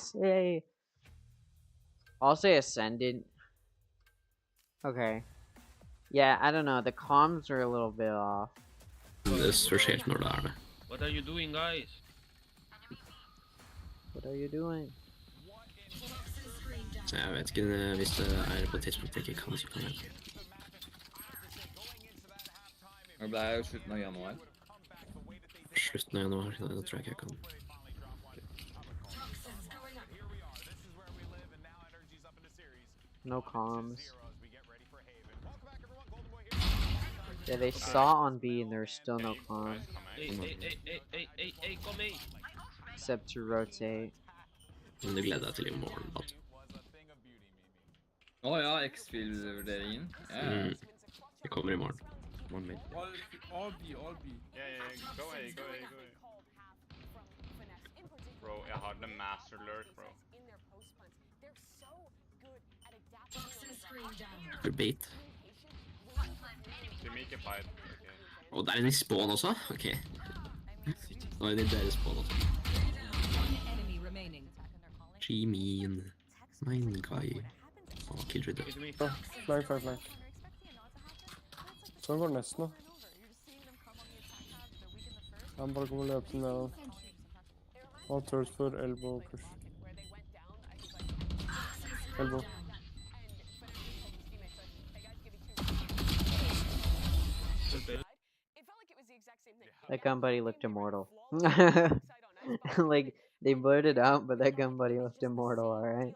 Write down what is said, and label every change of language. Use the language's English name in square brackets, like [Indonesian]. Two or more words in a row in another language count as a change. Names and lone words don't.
[English] I'll say Ascendant. Okay. Yeah, I don't know. The comms are a little bit off. What are you doing, guys? What are you doing? [Norwegian] Jeg vet ikke hvis det på et tidspunkt jeg ikke kan sykle med. Det ble jo slutten av januar. Slutten av januar, det tror jeg ikke jeg kan. [English] No comms. Yeah, they saw on B and there's still no comms. [Norwegian] Hey, kom hit! [English] Except to rotate. [Norwegian] Men det gleder jeg til I morgen, da. Ja, X-Field-vurderingen. Ja. Det kommer I morgen. Morgen min. [English] All B. Yeah, go away. Bro, [Norwegian] jeg har den [English] master alert, [Norwegian] bro. [English] For bait. De make a fight. [Norwegian] Og der I spawn også? Ok. Nå I deres spawn også. [English] Enemy remaining. G-mean. Mine guy. [Norwegian] Killjoy død. Fly. Sånn går det nesten da. Han bare kommer løpende ned. [English] All turns for elbow push. Elbow. That gun buddy looked immortal. Like, they blurred it out, but that gun buddy looked immortal, alright?